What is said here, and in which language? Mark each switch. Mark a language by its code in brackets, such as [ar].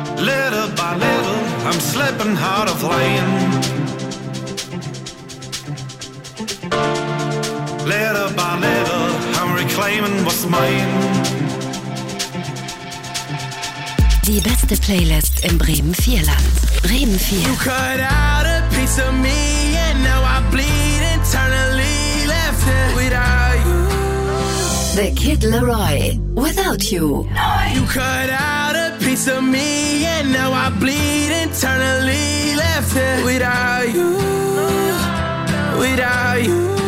[en] Little by little, I'm slipping out of line. Little by little, I'm reclaiming what's mine. [de] Die beste Playlist im Bremen-Vierland. Bremen 4. [en] You cut out a piece of me and now I bleed internally, left here without you. The Kid Laroi, Without You. You cut out a piece of me and now I bleed internally, left here without you. Without you.